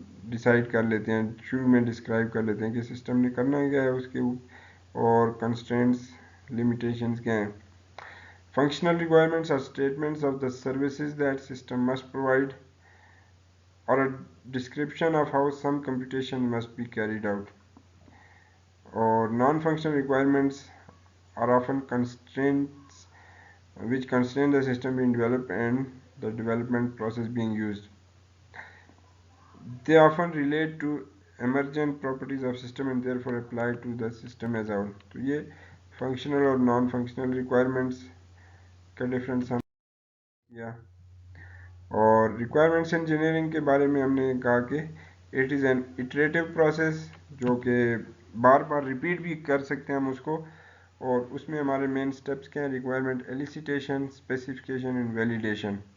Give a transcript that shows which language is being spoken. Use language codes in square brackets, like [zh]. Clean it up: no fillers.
[ur] Decide کر لیتے ہیں، شروع میں ڈسکرائب کر لیتے ہیں کہ سسٹم نے کرنا کیا ہے اس کے اور کنسٹرینٹس، لمیٹیشنز کیا ہیں۔ [en] Functional requirements are statements of the services that system must provide or a description of how some computation must be carried out. Or non-functional requirements are often constraints which constrain the system being developed and the development process being used. They often relate to emergent properties of system and therefore apply to the system as a whole. [ur] تو یہ functional اور non-functional requirements کا difference ہم کیا، اور requirements engineering کے بارے میں ہم نے کہا کہ [en] it is an iterative process, [ur] جو کہ بار بار ریپیٹ بھی کر سکتے ہیں ہم اس کو، اور اس میں ہمارے مین سٹیپس کیا ہیں؟ Requirement ایلیسیٹیشن، specification and validation.